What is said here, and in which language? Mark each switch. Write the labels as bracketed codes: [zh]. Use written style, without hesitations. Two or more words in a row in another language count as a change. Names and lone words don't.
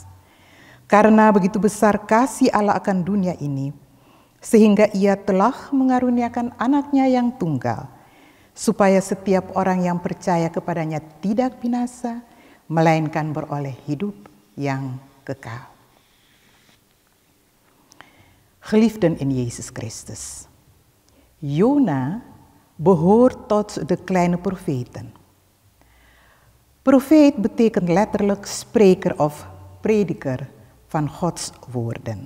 [id] Karena begitu besar kasih Allah akan dunia ini, sehingga Ia telah mengaruniakan anaknya yang tunggal, supaya setiap orang yang percaya kepadanya tidak binasa, melainkan beroleh hidup yang kekal. [nl] Geliefden in Jezus Christus. Jona behoort tot de kleine profeten. Profeet betekent letterlijk spreker of prediker van Gods woorden.